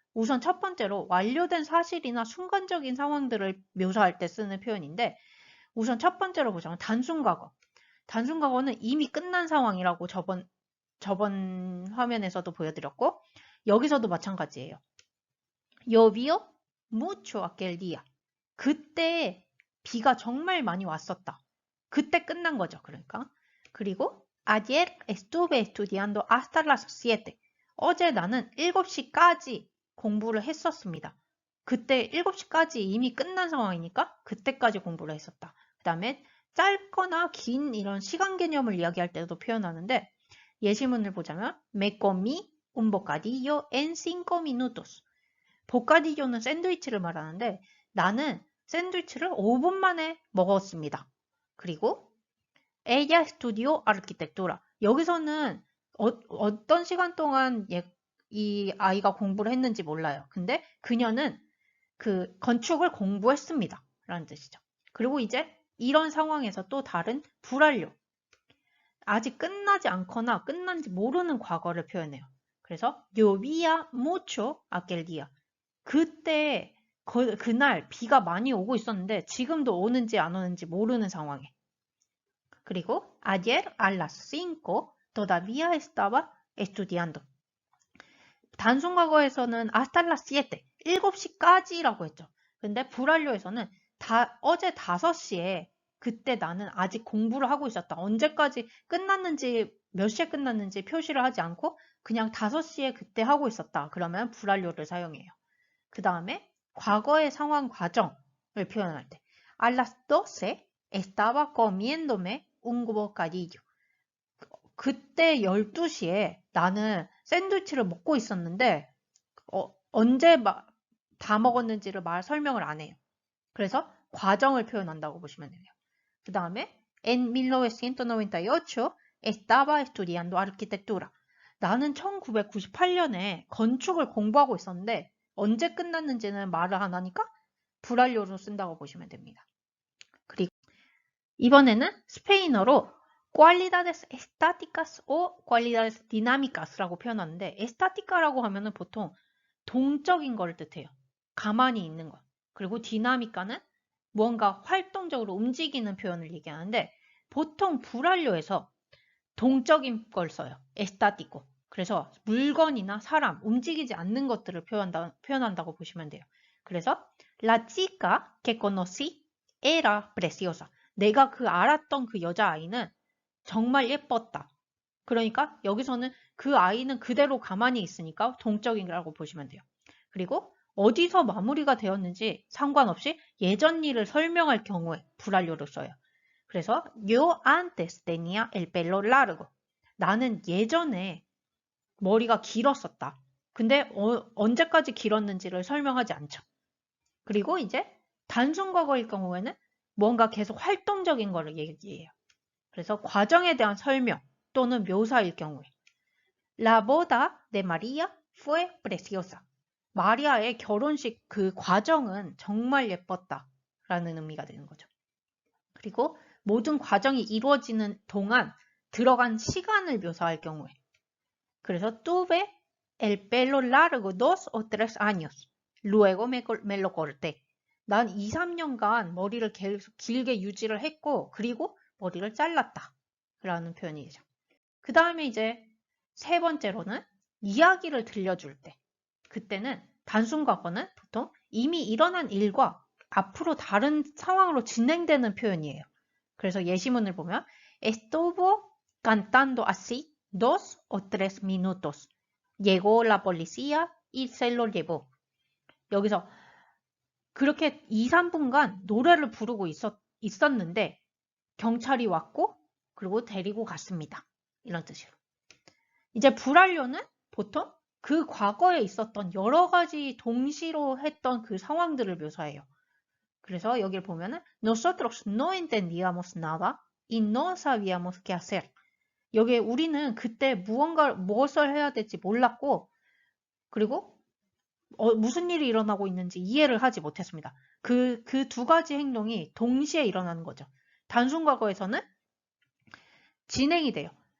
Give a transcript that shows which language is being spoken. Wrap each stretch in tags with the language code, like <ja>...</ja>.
<ko>우선 첫 번째로 완료된 사실이나 순간적인 상황들을 묘사할 때 쓰는 표현인데 우선 첫 번째로 보자면 단순 과거. 단순 과거는 이미 끝난 상황이라고 저번 화면에서도 보여드렸고 여기서도 마찬가지예요.</ko> <es>Llovió mucho aquel día.</es> <ko>그때 비가 정말 많이 왔었다. 그때 끝난 거죠. 그러니까. 그리고</ko> <es>Ayer estuve estudiando hasta las 7.</es> <ko>어제 나는 7시까지 공부를 했었습니다. 그때 7시까지 이미 끝난 상황이니까 그때까지 공부를 했었다. 그 다음에 짧거나 긴 이런 시간 개념을 이야기할 때도 표현하는데 예시문을 보자면</ko> <es>Me comí un bocadillo en 5 minutos.</es> <ko>보카디교는 샌드위치를 말하는데 나는 샌드위치를 5분 만에 먹었습니다. 그리고</ko> <es>Ella estudió arquitectura.</es> <ko>여기서는 어떤 시간 동안 이 아이가 공부를 했는지 몰라요. 근데 그녀는 그 건축을 공부했습니다. 라는 뜻이죠. 그리고 이제 이런 상황에서 또 다른 불완료. 아직 끝나지 않거나 끝난지 모르는 과거를 표현해요. 그래서</ko> <es>llovía mucho aquel día.</es> <ko>그때 그날 비가 많이 오고 있었는데 지금도 오는지 안 오는지 모르는 상황에.</ko> <es>그리고 ayer a las 5 todavía estaba estudiando.</es> <ko>단순 과거에서는</ko> <es>hasta las 7,</es> <ko>7시까지라고 했죠. 근데 불완료에서는 어제 5시에 그때 나는 아직 공부를 하고 있었다. 언제까지 끝났는지 몇 시에 끝났는지 표시를 하지 않고 그냥 5시에 그때 하고 있었다. 그러면 불완료를 사용해요. 그 다음에 과거의 상황 과정을 표현할 때</ko> <es>A las 12 estaba comiéndome un bocadillo.</es> <ko>그때 12시에 나는 샌드위치를 먹고 있었는데 언제 다 먹었는지를 설명을 안 해요. 그래서 과정을 표현한다고 보시면 돼요. 그 다음에</ko> <es>En 1998 estaba estudiando arquitectura.</es> <ko>나는 1998년에 건축을 공부하고 있었는데 언제 끝났는지는 말을 안 하니까 불완료로 쓴다고 보시면 됩니다. 그리고 이번에는 스페인어로</ko> <es>cualidades estáticas o cualidades dinámicas</es> <ko>라고 표현하는데 estática라고 하면은 보통 동적인 걸 뜻해요. 가만히 있는 것. 그리고 디나미카는 무언가 활동적으로 움직이는 표현을 얘기하는데 보통 불완료에서 동적인 걸 써요. estático. 그래서 물건이나 사람, 움직이지 않는 것들을 표현한다고 보시면 돼요. 그래서</ko> <es>La chica que conocí era preciosa.</es> <ko>내가 알았던 그 여자아이는 정말 예뻤다. 그러니까 여기서는 그 아이는 그대로 가만히 있으니까 동적이라고 보시면 돼요. 그리고 어디서 마무리가 되었는지 상관없이 예전 일을 설명할 경우에 불완료를 써요. 그래서</ko> <es>Yo antes tenía el pelo largo.</es> <ko>나는 예전에 머리가 길었었다. 근데 언제까지 길었는지를 설명하지 않죠. 그리고 이제 단순 과거일 경우에는 뭔가 계속 활동적인 거를 얘기해요. 그래서 과정에 대한 설명 또는 묘사일 경우에</ko> <es>La boda de María fue preciosa.</es> <ko>마리아의 결혼식 그 과정은 정말 예뻤다 라는 의미가 되는 거죠. 그리고 모든 과정이 이루어지는 동안 들어간 시간을 묘사할 경우에 그래서</ko> <es>tuve el pelo largo 2 o 3 años. Luego me lo corté.</es> <ko>난 2, 3년간 머리를 계속 길게 유지를 했고 그리고 머리를 잘랐다 라는 표현이죠. 그 다음에 이제 세 번째로는 이야기를 들려줄 때 그때는 단순 과거는 보통 이미 일어난 일과 앞으로 다른 상황으로 진행되는 표현이에요. 그래서 예시문을 보면</ko> <es>Estuvo cantando así 2 o 3 minutos. Llegó la policía y se lo llevó.</es> <ko>여기서 그렇게 2, 3분간 노래를 부르고 있었는데 경찰이 왔고 그리고 데리고 갔습니다. 이런 뜻이에요. 이제 불완료는 보통 그 과거에 있었던 여러 가지 동시로 했던 그 상황들을 묘사해요. 그래서 여기를 보면은</ko> <es>Nosotros no entendíamos nada y no sabíamos qué hacer.</es> <ko>여기에 우리는 그때 무엇을 해야 될지 몰랐고 그리고 무슨 일이 일어나고 있는지 이해를 하지 못했습니다. 그 두 가지 행동이 동시에 일어나는 거죠. 단순 과거에서는 진행이 돼요.</ko>